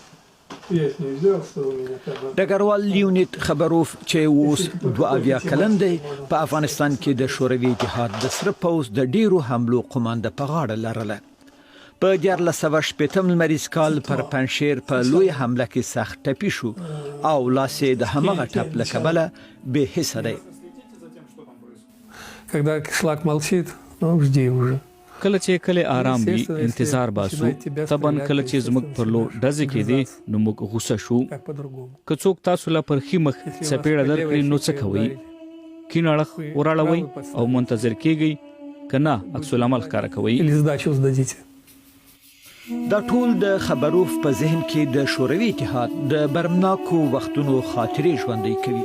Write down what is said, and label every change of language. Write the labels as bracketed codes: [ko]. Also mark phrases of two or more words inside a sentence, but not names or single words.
[ps] ډګروال لیونید خبروف چې اوس 22 کلن دی په افغانستان کې د شوروي اتحاد د سره پوځ د ډیرو حملو قومانده په غاړه لرله. په 1980 لمریز کال پر پنشیر په لوی حمله کې سخت ټپي شو او لاسه د همغه ټپ له کبله به حصه دی. [ru] Когда кишлак молчит, ну жди уже. [ps] کله چې کله آرام وي انتظار باسو طبعا کله چې زموږ پر لور ډزې کېدې نو موږ غوسه شو. که څوک تاسو لا پر خي مخ سپېړه درکړي نو څه کوئ؟ کیڼ اړخ وراړوئ او منتظر کېږئ که نه عکس العمل ښکاره کوئ. [ru] Или сдачу сдадите. [ps] دا ټول د خبروف په ذهن کې د شوروي اتحاد د برمناکو وختونو خاطرې ژوندۍ کوي.